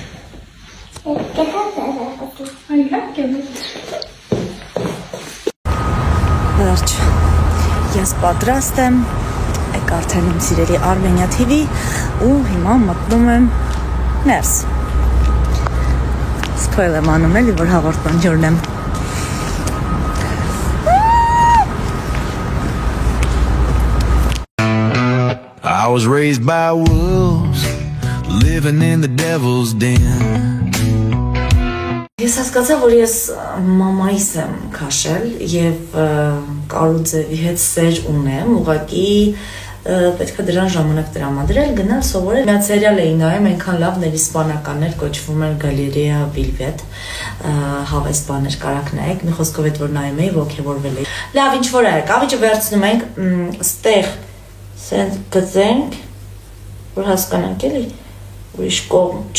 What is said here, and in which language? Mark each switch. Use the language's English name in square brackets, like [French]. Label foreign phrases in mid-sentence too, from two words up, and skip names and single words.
[Armenian] Վերջ, ես պատրաստ եմ, եք արդեն իմ սիրելի Armenia TV ու հիմա մտնում եմ ներս։ Սփոյլ եմ անում էլի, որ հաղորդման ջուրն եմ։ [English] I was raised by wolves, living in the devil's den. [Armenian] Ես հասկացա, որ ես մամայիս եմ քաշել և Կարուձևի հետ սեր ունեմ, ուղղակի պետք է դրան ժամանակ տրամադրել, գնալ սովորել։ Մի հատ սերիալ էի նայում, այնքան լավն էր իսպանականներ, կոչվում էր Գալերեա Վիլվետ, հավես բաներ կարաք նայեք, մի խոսքով այդ որ նայում էի, ոգևորվել էի։ Լավ, ինչ որ է, կավիճը վերցնում ենք, ստեղ սենց գծենք, որ հասկանանք էլի, ուրիշ կողմ